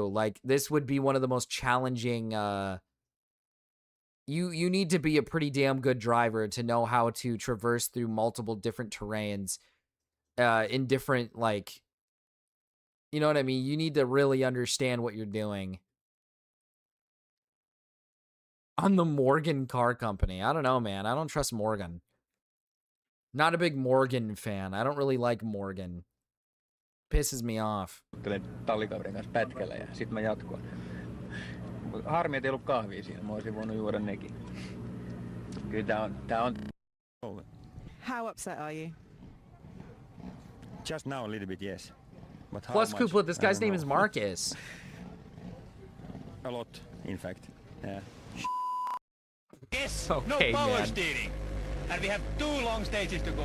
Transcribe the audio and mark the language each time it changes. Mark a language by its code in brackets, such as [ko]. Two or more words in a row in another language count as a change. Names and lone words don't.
[en] Like, this would be one of the most challenging, you need to be a pretty damn good driver to know how to traverse through multiple different terrains in different, like, you know what I mean? You need to really understand what you're doing. On the Morgan Car Company. I don't know, man. I don't trust Morgan. Not a big Morgan fan. I don't really like Morgan. Pisses me off. [fi] Tallikaverin kanssa pätkällä ja sit mä jatkoin. Harmi, et ei ollut kahvia siinä. Mä olisin voinut juoda nekin. Kyllä tää on... [en] How upset are you? Just now a little bit, yes. But how Plus, much, Kupla, this guy's I don't name is know. Marcus. A lot, in fact. Yeah. Yes, Okay, no power man. steering. And we have 2 long stages to go.